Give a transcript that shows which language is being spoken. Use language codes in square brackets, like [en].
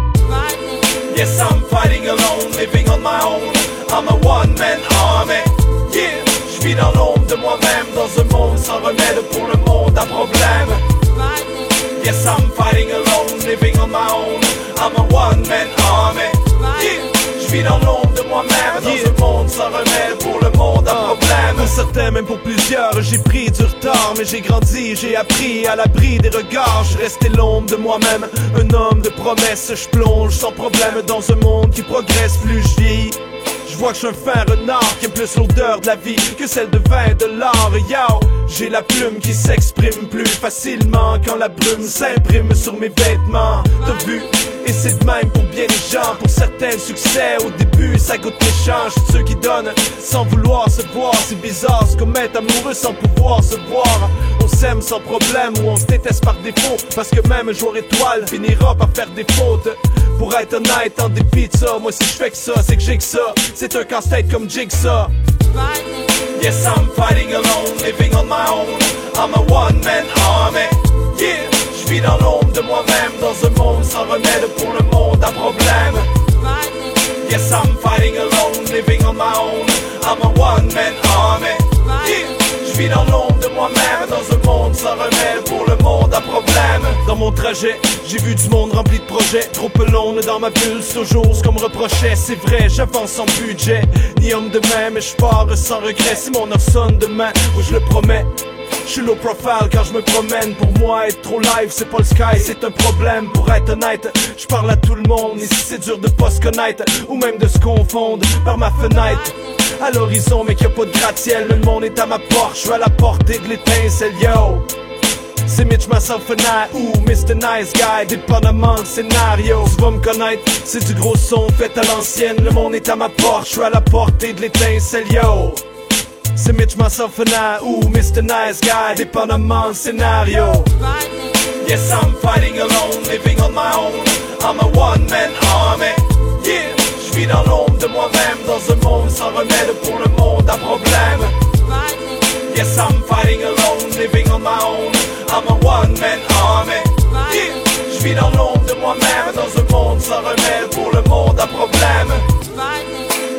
[en] Yes, I'm fighting alone, living on my own. I'm a one-man army. [fr] Yeah, je vis dans l'ombre de moi-même, dans un monde sans remède pour le monde à problème. [en] Yes, I'm fighting alone, living on my own. I'm a one-man army. [fr] Yeah, je vis dans l'ombre de moi-même, dans un monde sans remède pour le monde à problème. Pour certains, même pour plusieurs, j'ai pris du retard, mais j'ai grandi, j'ai appris à l'abri des regards. Je restais l'ombre de moi-même, un homme de promesses. Je plonge sans problème dans un monde qui progresse, plus je vieillis. Je vois que je suis un fin renard qui aime plus l'odeur de la vie que celle de vin et de l'art. Yo, j'ai la plume qui s'exprime plus facilement quand la brume s'imprime sur mes vêtements. T'as vu? Et c'est de même pour bien les gens. Pour certains, le succès au début ça goûte l'échange. Ceux qui donnent sans vouloir se voir. C'est bizarre ce qu'on est amoureux sans pouvoir se voir. On s'aime sans problème ou on se déteste par défaut. Parce que même un joueur étoile finira par faire des fautes. Pour être honnête, en dépit de ça, moi si je fais que ça, c'est que j'ai que ça. C'est un casse-tête comme Jigsaw. [en] Yes, I'm fighting alone, living on my own. I'm a one-man army. [fr] Yeah, je vis dans l'ombre de moi-même, dans un monde sans remède pour le monde à problème. [en] Yes, I'm fighting alone, living on my own. I'm a one-man army. [fr] Yeah, je vis dans l'ombre de moi-même, dans un monde sans remède pour le monde à problème. Dans mon trajet, j'ai vu du monde rempli de projets. Trop long dans ma bulle, c'est toujours ce qu'on me reprochait. C'est vrai, j'avance sans budget, ni homme de main, mais je pars sans regret. C'est mon heure sonne demain, où je le promets. Je suis low profile quand je me promène. Pour moi être trop live c'est pas le sky, c'est un problème. Pour être honnête, je parle à tout le monde. Ici c'est dur de pas se connaître, ou même de se confondre par ma fenêtre. À l'horizon mais qu'il y a pas de gratte-ciel. Le monde est à ma porte, je suis à la portée de l'étincelle, yo. C'est Mitch, [en] myself and I, [fr] ou Mr. Nice Guy, dépendamment le scénario. Tu vas me connaître, c'est du gros son fait à l'ancienne. Le monde est à ma porte, je suis à la portée de l'étincelle, yo. C'est Mitch, [en] myself and I, [fr] ou Mr. Nice Guy, dépendamment le scénario. [en] Yes, I'm fighting alone, living on my own. I'm a one-man army, yeah. [fr] Je vis dans l'ombre de moi-même, dans un monde sans remède pour le monde à problème. [en] Yes, I'm fighting alone, living on my own. I'm a one-man army, yeah. [fr] Je vis dans l'ombre de moi-même, dans un monde sans remède pour le monde à problème.